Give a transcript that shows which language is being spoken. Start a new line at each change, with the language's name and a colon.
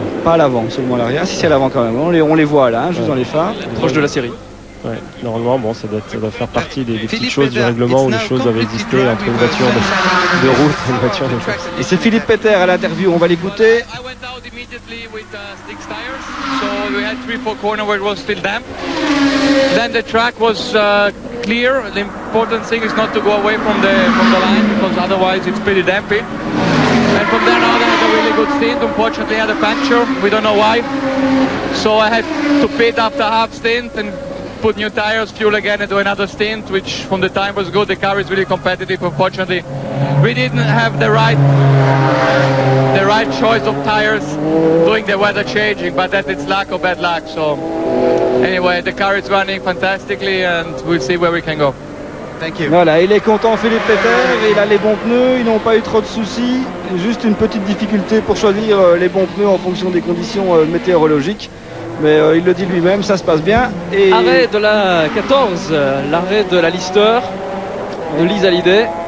French: Pas à l'avant, seulement à l'arrière. Si c'est à l'avant quand même. On les voit là, juste dans les phares. Proche de la série. Ouais, normalement, ça doit faire partie des petites choses du règlement où les choses doivent exister entre une voiture de route et une voiture de course. Et c'est Philippe Peter à l'interview, on va l'écouter.
English: So we had 3-4 corners where it was still damp. Then the track was clear. The important thing is not to go away from the line because otherwise it's pretty dampy. And from there on I had a really good stint. Unfortunately I had a puncture. We don't know why. So I had to pit after half stint and put new tires, fuel again and do another stint, which from the time was good. The car is really competitive. Unfortunately we didn't have the right choice of tires doing the weather changing, but that it's luck or bad luck. So anyway, the car is running fantastically and we'll see where we can go. Thank you.
French: Voilà, il est content Philippe Peter, il a les bons pneus, ils n'ont pas eu trop de soucis, juste une petite difficulté pour choisir les bons pneus en fonction des conditions météorologiques. Mais il le dit lui-même, ça se passe bien. Et... Arrêt de la 14, l'arrêt de la Lister de Lise Hallyday.